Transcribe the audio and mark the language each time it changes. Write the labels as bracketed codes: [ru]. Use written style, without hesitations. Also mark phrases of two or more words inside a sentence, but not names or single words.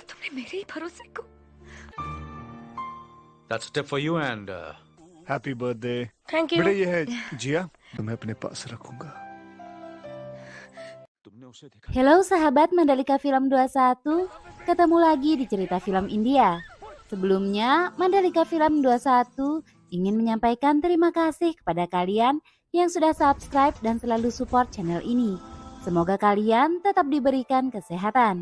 [hi] मेरे ही भरोसे को। [en] That's a tip for you and Happy birthday. Thank you. [hi] बेटा ये है जिया, तुम्हें अपने पास रखूंगा। तुमने उसे देखा? [id] Halo sahabat Mandalika Film 21, ketemu lagi di cerita film India. Sebelumnya, Mandalika Film 21 ingin menyampaikan terima kasih kepada kalian yang sudah subscribe dan selalu support channel ini. Semoga kalian tetap diberikan kesehatan.